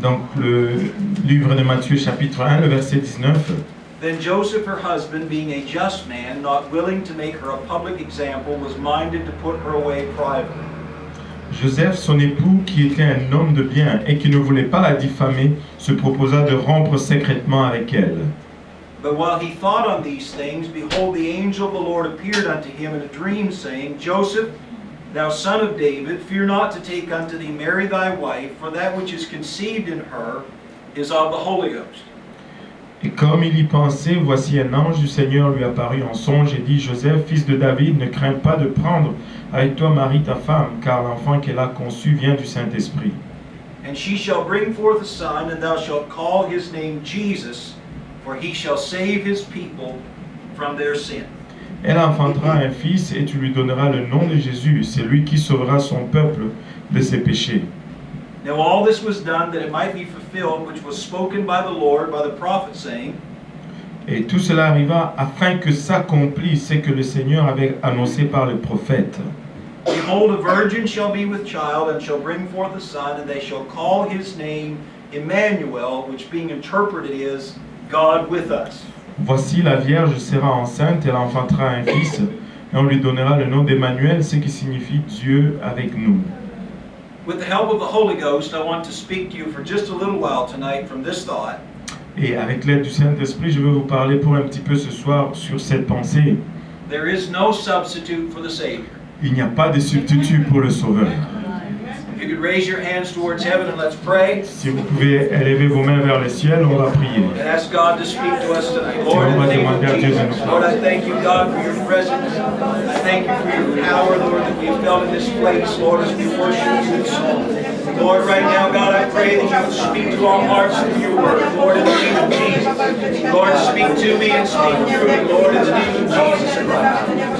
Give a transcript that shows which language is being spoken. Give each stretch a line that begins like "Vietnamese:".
French: Donc le livre de Matthieu chapitre 1, le verset 19.
English: Then Joseph, her husband, being a just man, not willing to make her a public example, was minded to put her away privately.
French: Joseph, son époux, qui était un homme de bien et qui ne voulait pas la diffamer, se proposa de rompre secrètement avec elle.
English: But while he thought on these things, behold, the angel of the Lord appeared unto him in a dream, saying, Joseph, thou son of David, fear not to take unto thee Mary thy wife, for that which is conceived in her is of the Holy Ghost.
French: Et comme il y pensait, voici un ange du Seigneur lui apparut en songe et dit, Joseph, fils de David, ne crains pas de prendre avec toi Marie ta femme, car l'enfant qu'elle a conçu vient du Saint-Esprit.
English: And she shall bring forth a son, and thou shalt call his name Jesus, for he shall save his people from their sin.
French: Elle enfantera un fils et tu lui donneras le nom de Jésus, c'est lui qui sauvera son peuple de ses péchés.
English: Now all this was done that it might be fulfilled, which was spoken by the Lord by the prophet, saying,
French: Et tout cela arriva afin que s'accomplisse ce que le Seigneur avait annoncé par le prophète.
English: Behold, a virgin shall be with child, and shall bring forth a son, and they shall call his name Emmanuel, which being interpreted is, God with us.
French: Voici la Vierge sera enceinte, elle enfantera un fils, et on lui donnera le nom d'Emmanuel, ce qui signifie Dieu avec nous.
English: With the help of the Holy Ghost, I want to speak to you for just a little while tonight from this thought.
French: Et avec l'aide du Saint-Esprit, je vais vous parler pour un petit peu ce soir sur cette pensée.
English: There is no substitute for the Savior.
French: Il n'y a pas de substitut pour le Sauveur.
English: If you could raise your hands towards heaven and let's pray.
French: Si vous pouvez élever vos mains vers le ciel, on va prier.
English: And ask God to speak to us tonight. Lord, in the name of Jesus, Lord, I thank you, God, for your presence. I thank you for your power, Lord, that we have felt in this place, Lord, as we worship you in song. Lord, right now, God, I pray that you would speak to our hearts through your word. Lord, in the name of Jesus. Lord, speak to me and speak through me, Lord, in the name of Jesus Christ.